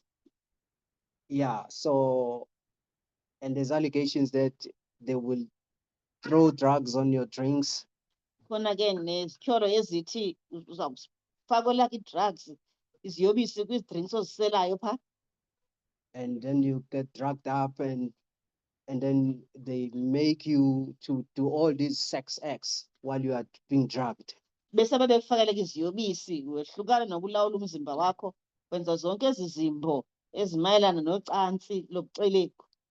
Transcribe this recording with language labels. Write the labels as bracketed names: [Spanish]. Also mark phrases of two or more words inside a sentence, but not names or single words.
[English] Yeah, so, and there's allegations that they will throw drugs on your drinks. [Xhosa] Khona ke nezityholo ezithi uzawufakwela i-drugs, iziyobisi kwii-drinks oziselayo phaa. [English] And then you get drugged up and then they make you to do all these sex acts while you are being drugged. [Xhosa] Bese babekufakela ke iziyobisi wehlukana nokulawula umzimba wakho, wenza zonke ezi zimbo ezimayelana nocantsi lobuxelegu.